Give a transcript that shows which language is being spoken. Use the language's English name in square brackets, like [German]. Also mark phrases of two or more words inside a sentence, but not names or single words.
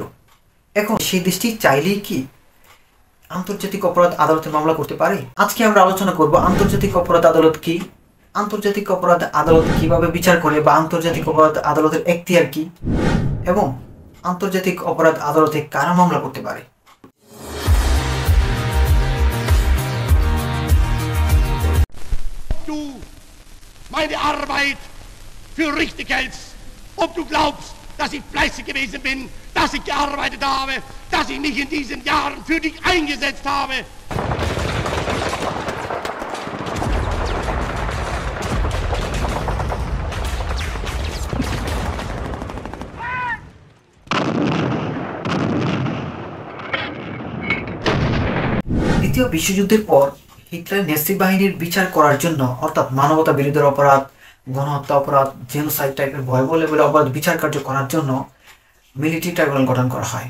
[Bangla] এখন সেই দেশটি চাইলেই কি আন্তর্জাতিক অপরাধ আদালতে মামলা করতে পারে? আজকে আমরা আলোচনা করব আন্তর্জাতিক অপরাধ আদালত কি, আন্তর্জাতিক অপরাধ আদালত কিভাবে বিচার করে বা আন্তর্জাতিক অপরাধ আদালতের এখতিয়ার কি, এবং আন্তর্জাতিক অপরাধ আদালতে কারা মামলা করতে পারে। [German] Du meine Arbeit für richtig hältst, ob du glaubst, dass ich fleißig gewesen bin, dass ich gearbeitet habe, dass ich mich in diesen Jahren für dich eingesetzt habe. [Bangla] দ্বিতীয় বিশ্বযুদ্ধের পর হিটলার নেসি বাহিনীর বিচার করার জন্য, অর্থাৎ মানবতা বিরোধী অপরাধ, গণহত্যা অপরাধ, জেনোসাইড টাইপের ভয়াবহ লেভেলের অপরাধ বিচার কার্য করার জন্য মিলিটারি ট্রাইব্যুনাল গঠন করা হয়।